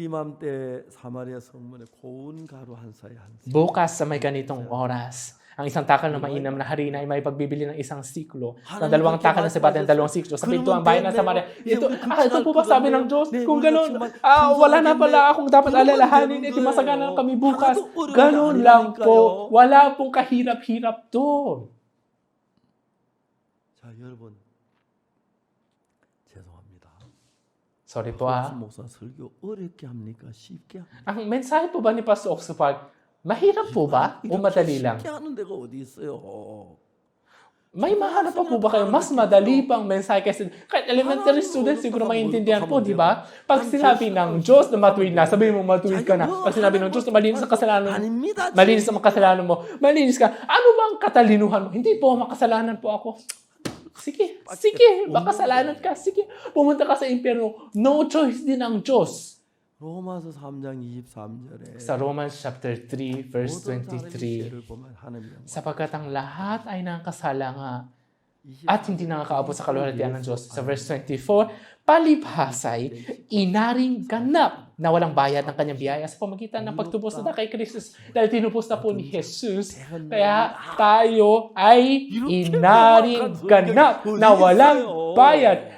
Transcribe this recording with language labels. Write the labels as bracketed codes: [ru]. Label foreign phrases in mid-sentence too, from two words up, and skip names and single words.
[tl] Bukas sa may ganitong oras, ang isang takal na mainam na harina ay may pagbibili ng isang siklo. Ng 2 takal na sibata ng 2 siklo. Sa pintuang bayan ng Samaria. Ito po ba sabi ng Diyos? Kung gano'n, wala na pala akong dapat alalahanin. Masagana kami bukas. Gano'n lang po. Wala pong kahirap-hirap doon. [ko] 자, 여러분. 죄송합니다. [tl] Sorry po [ko] 목사 설교 어렵게 합니까? 쉽게 합니까? [tl] Ang mensahe po ba ni Pastor Oxford, mahirap po ba o madali lang? [ko] 쉽게 하는 데가 어디 있어요? [tl] May mahanap pa po ba kayo? Mas madali pang mensahe kasi kahit [en] elementary student [tl] siguro maintindihan po, di ba? Pag sinabi ng Diyos na matuwid na, sabihin mo matuwid ka na. Pag sinabi ng Diyos na malinis sa kasalanan, [ko] 아닙니다. [tl] malinis ang kasalanan mo, malinis ka. Ano bang katalinuhan mo? Hindi po, makasalanan po ako. Sige, makasalanan ka. Sige, pumunta ka sa impyerno. [en] No choice [tl] din ang Diyos. [ko] 로마서 3장 23절에 [en] Sa Romans chapter 3, verse [ko] 모든 사람의 [en] 23, [ko] 죄를 보면 하나님이 [tl] sapagkat ang lahat ay nangkasala nga at hindi nakakaabot sa kaluwalhatian ng Diyos. Sa verse 24, palibhasay, inaring ganap na walang bayad ng kanyang biyaya sa pamagitan ng pagtubos na kay Kristus. Dahil tinubos na po ni Jesus, kaya tayo ay inaring ganap na walang bayad.